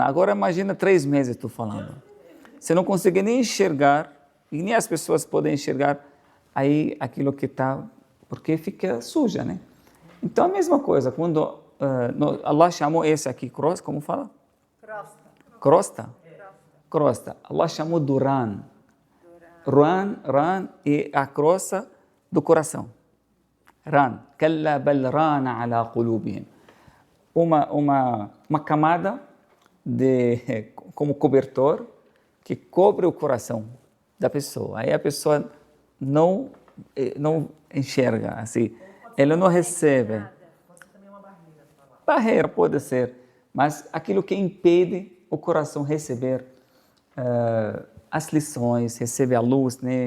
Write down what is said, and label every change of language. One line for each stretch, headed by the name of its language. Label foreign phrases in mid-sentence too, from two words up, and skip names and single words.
Portuguese: Agora imagina 3 meses, estou falando. Você não consegue nem enxergar, e nem as pessoas podem enxergar aí aquilo que está, porque fica suja, né? Então a mesma coisa, quando Allah chamou esse aqui, crosta, como fala? Crosta? Crosta. Allah chamou do ran. Ran é a crosta do coração. Ran.
Arabic: كلا بل ران على قلوبهم.
Portuguese: Uma camada como cobertor que cobre o coração da pessoa. Aí a pessoa não enxerga, assim, ela não recebe. Barreira pode ser, mas aquilo que impede o coração receber as lições, receber a luz, né?